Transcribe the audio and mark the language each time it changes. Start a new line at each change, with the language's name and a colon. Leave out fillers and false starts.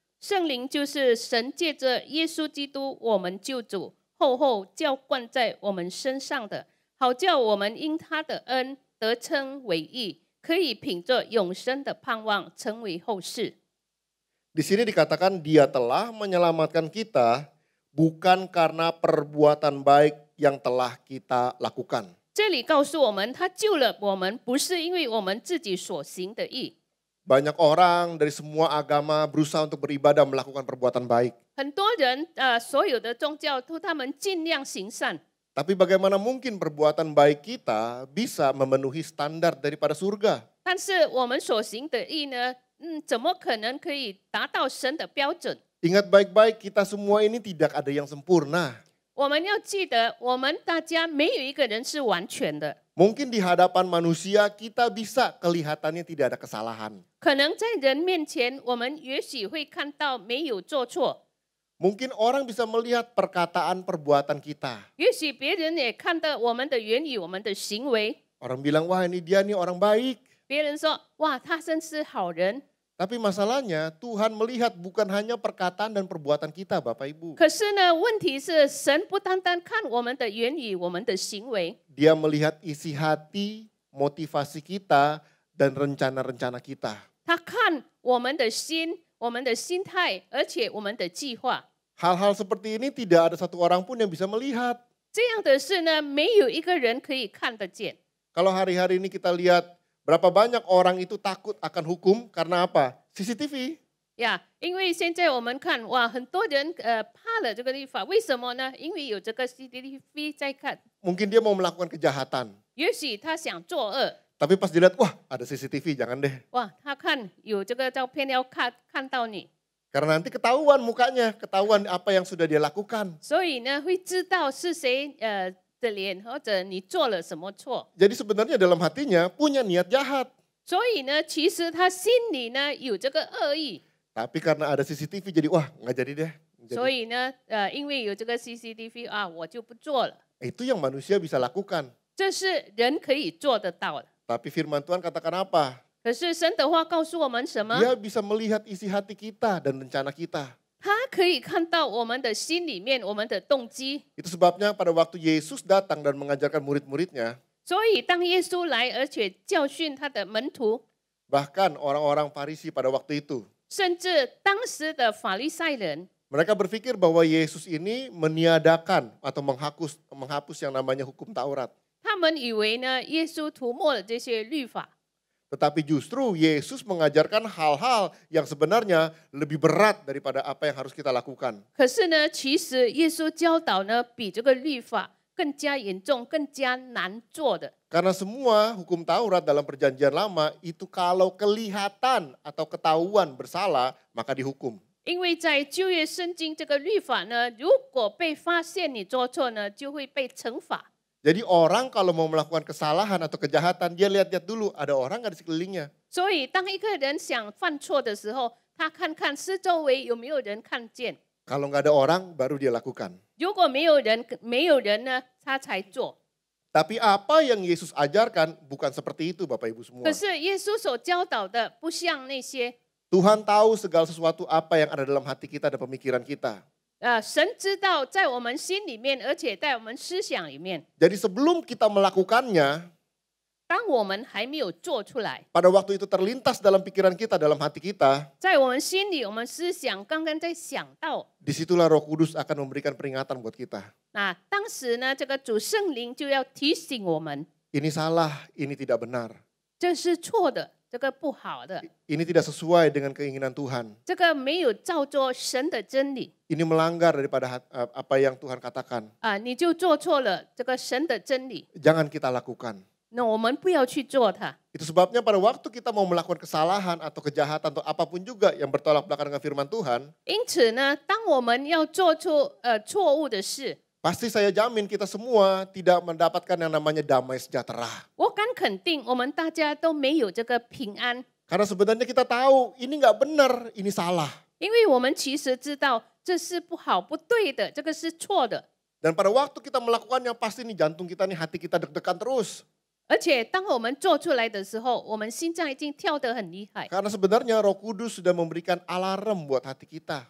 Chinese: 圣灵就是神借着耶稣基督我们救主厚浇灌在我们身上的，好叫我们因他的恩得称为义，可以凭着永生的盼望成为后世。
Indonesian: Di sini dikatakan dia telah menyelamatkan kita bukan karena perbuatan baik yang telah kita lakukan.
Chinese: 这里告诉我们，他救了我们，不是因为我们自己所行的义。
Indonesian: Banyak orang dari semua agama berusaha untuk beribadah melakukan perbuatan baik.
Chinese: 很多人所有的宗教都他们尽量行善，
Indonesian: Tapi bagaimana mungkin perbuatan baik kita bisa memenuhi standar daripada surga?
Chinese: 但是我们所行的义呢，怎么可能可以达到神的标准？
Indonesian: Ingat baik-baik, kita semua ini tidak ada yang sempurna.
Chinese: 我们要记得，我们大家没有一个人是完全的。
Indonesian: Mungkin di hadapan manusia kita bisa kelihatannya tidak ada kesalahan.
Chinese: 可能在人面前，我们也许会看到没有做错，
Indonesian: Mungkin orang bisa melihat perkataan perbuatan kita.
Chinese: 也许别人也看到我们的言语、我们的行为。
Indonesian: Orang bilang, wah ini dia nih orang baik.
Chinese: 别人说：“哇，他真是好人。
Indonesian: Tapi masalahnya Tuhan melihat bukan hanya perkataan dan perbuatan kita Bapak Ibu.
Chinese: 可是呢，问题是神不单单看我们的言语、我们的行为，
Indonesian: Dia melihat isi hati, motivasi kita, dan rencana-rencana kita.
Chinese: 他看我们的心、我们的心态，而且我们的计划。
Indonesian: Hal-hal seperti ini tidak ada satu orang pun yang bisa melihat.
Chinese: 这样的事呢，没有一个人可以看得见。
Indonesian: Kalau hari-hari ini kita lihat berapa banyak orang itu takut akan hukum karena apa? CCTV.
Chinese: 呀，因为现在我们看，哇，很多人怕了这个律法，为什么呢？因为有这个 CCTV 在看，
Indonesian: Mungkin dia mau melakukan kejahatan.
Chinese: 也许他想作恶，
Indonesian: Tapi pas dilihat, wah ada CCTV, jangan deh.
Chinese: 哇，他看有这个照片要看到你，
Indonesian: Karena nanti ketahuan mukanya, ketahuan apa yang sudah dia lakukan.
Chinese: 所以呢会知道是谁的脸，或者你做了什么错。
Indonesian: Jadi sebenarnya dalam hatinya punya niat jahat.
Chinese: 所以呢，其实他心里呢有这个恶意，
Indonesian: Tapi karena ada CCTV jadi wah nggak jadi deh. Jadi,
Chinese: 所以呢，因为有这个 CCTV 啊，我就不做了。
Indonesian: itu yang manusia bisa lakukan.
Chinese: 这是人可以做得到的。
Indonesian: Tapi firman Tuhan katakan apa?
Chinese: 可是神的话告诉我们什么？
Indonesian: Dia bisa melihat isi hati kita dan rencana kita.
Chinese: 他可以看到我们的心里面，我们的动机。
Indonesian: Itu sebabnya pada waktu Yesus datang dan mengajarkan murid-muridnya,
Chinese: 所以当耶稣来，而且教训他的门徒，
Indonesian: bahkan orang-orang Farisi pada waktu itu,
Chinese: 甚至当时的法利赛人，
Indonesian: mereka berpikir bahwa Yesus ini meniadakan atau menghapus yang namanya hukum Taurat.
Chinese: 他们以为呢，耶稣涂抹了这些律法。
Indonesian: Tetapi justru Yesus mengajarkan hal-hal yang sebenarnya lebih berat daripada apa yang harus kita lakukan.
Chinese: 可是呢，其实耶稣教导呢，比这个律法更加严重、更加难做的。
Indonesian: Karena semua hukum Taurat dalam perjanjian lama itu kalau kelihatan atau ketahuan bersalah maka dihukum.
Chinese: 因为在旧约圣经这个律法呢，如果被发现你做错呢，就会被惩罚。
Indonesian: Jadi orang kalau mau melakukan kesalahan atau kejahatan dia lihat-lihat dulu ada orang nggak di sekelilingnya.
Chinese: 所以，当一个人想犯错的时候，他看看四周围有没有人看见。
Indonesian: Kalau nggak ada orang baru dia lakukan.
Chinese: 如果没有人呢，他才做。
Indonesian: Tapi apa yang Yesus ajarkan bukan seperti itu Bapak Ibu semua.
Chinese: 可是耶稣所教导的，不像那些。
Indonesian: Tuhan tahu segala sesuatu apa yang ada dalam hati kita dan pemikiran kita.
Chinese: 神知道在我们心里面，而且在我们思想里面。
Indonesian: Jadi sebelum kita melakukannya,
Chinese: 当我们还没有做出来，
Indonesian: pada waktu itu terlintas dalam pikiran kita, dalam hati kita,
Chinese: 在我们心里，我们思想刚刚在想到，
Indonesian: disitulah Roh Kudus akan memberikan peringatan buat kita.
Chinese: 那当时呢，这个主圣灵就要提醒我们，
Indonesian: Ini salah, ini tidak benar.
Chinese: 这是错的，这个不好的，
Indonesian: Ini tidak sesuai dengan keinginan Tuhan.
Chinese: 这个没有照做神的真理
Indonesian: Ini melanggar daripada apa yang Tuhan katakan.
Chinese: 啊，你就做错了这个神的真理。
Indonesian: Jangan kita lakukan.
Chinese: 那我们不要去做它。
Indonesian: Itu sebabnya pada waktu kita mau melakukan kesalahan atau kejahatan atau apapun juga yang bertolak belakang dengan firman Tuhan,
Chinese: 因此呢，当我们要做出错误的事，
Indonesian: pasti saya jamin kita semua tidak mendapatkan yang namanya damai sejahtera.
Chinese: 我敢肯定，我们大家都没有这个平安，
Indonesian: Karena sebenarnya kita tahu ini nggak benar, ini salah.
Chinese: 因为我们其实知道这是不好、不对的，这个是错的。
Indonesian: Dan pada waktu kita melakukannya pasti nih jantung kita nih hati kita deg-degan terus.
Chinese: 而且当我们做出来的时候，我们心脏已经跳得很厉害，
Indonesian: Karena sebenarnya Roh Kudus sudah memberikan alarm buat hati kita.